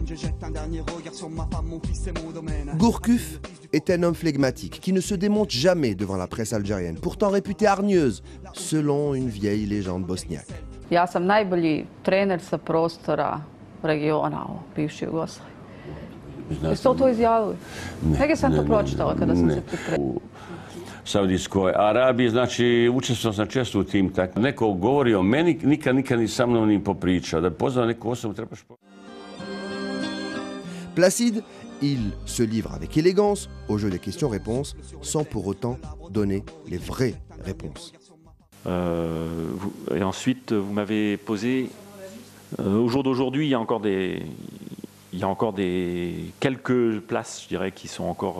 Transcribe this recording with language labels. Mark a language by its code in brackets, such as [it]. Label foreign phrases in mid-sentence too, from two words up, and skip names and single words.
[fr] Je jette un dernier regard sur ma femme, mon fils et mon domaine. Gourcuff est un homme flegmatique qui ne se démonte jamais devant la presse algérienne, pourtant réputée hargneuse, selon une vieille légende bosniaque. [bs] Ja sam najbolji trener sa prostora regiona bivše Jugoslavije. Jeste li to izjavili? Negdje sam to pročitala kada sam se pripremila. Saudijskoj Arabiji, znači učestvovao sam često u tim takvim. Neko govori o meni, nikad ni sa mnom ni popričao. Da bi pozvao neku osobu, trebaš... [fr] Placide, il se livre avec élégance au jeu des questions-réponses, sans pour autant donner les vraies réponses. Et ensuite, vous m'avez posé... au jour d'aujourd'hui, il y a encore quelques places, je dirais, qui sont encore...